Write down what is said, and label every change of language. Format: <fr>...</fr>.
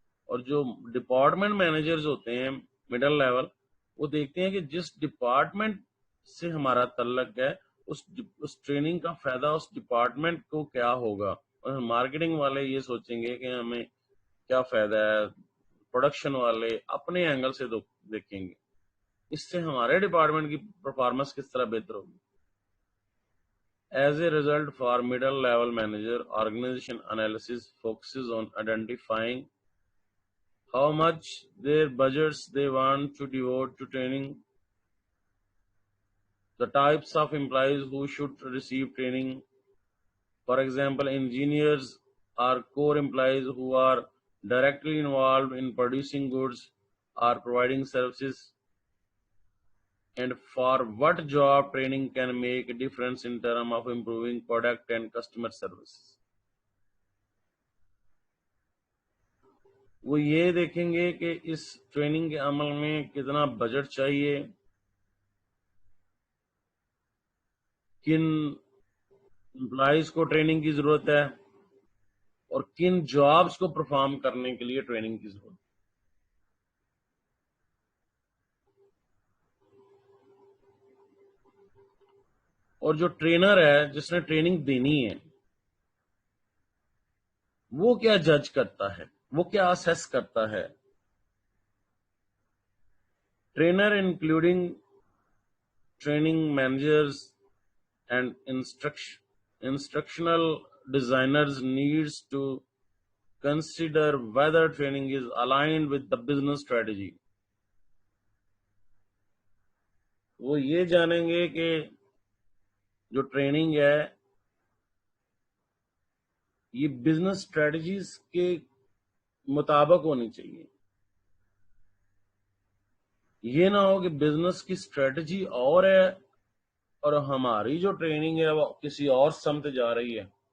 <ur>اور جو department managers ہوتے ہیں مڈل لیول، وہ دیکھتے ہیں کہ جس ڈپارٹمنٹ سے ہمارا تعلق ہے اس ٹریننگ کا فائدہ اس ڈپارٹمنٹ کو کیا ہوگا. اور مارکیٹنگ والے یہ سوچیں گے کہ ہمیں کیا فائدہ ہے، پروڈکشن والے اپنے اینگل سے دیکھیں گے اس سے ہمارے ڈپارٹمنٹ کی پرفارمنس کس طرح بہتر ہوگی.</ur> <en>As a result, for middle level manager, organization analysis focuses on identifying how much their budgets they want to devote to training, the types of employees who should receive training. For example, engineers are core employees who are directly involved in producing goods or providing services, and for what job training can make a difference in terms of improving product and customer service.</en> <ur>وہ یہ دیکھیں گے کہ اس training کے عمل میں کتنا budget چاہیے، کن امپلائیز کو ٹریننگ کی ضرورت ہے، اور کن جابز کو پرفارم کرنے کے لیے ٹریننگ کی ضرورت ہے. اور جو ٹرینر ہے جس نے ٹریننگ دینی ہے وہ کیا جج کرتا ہے، وہ کیا اسیس کرتا ہے.</ur> <en>Trainer including training managers and instructional designers needs to consider whether training is aligned with the business strategy.</en> <ur>وہ یہ جانیں گے کہ جو ٹریننگ ہے یہ بزنس اسٹریٹجیز کے مطابق ہونی چاہیے. یہ نہ ہو کہ بزنس کی اسٹریٹجی اور ہے اور ہماری جو ٹریننگ ہے وہ کسی اور سمت جا رہی ہے.</ur>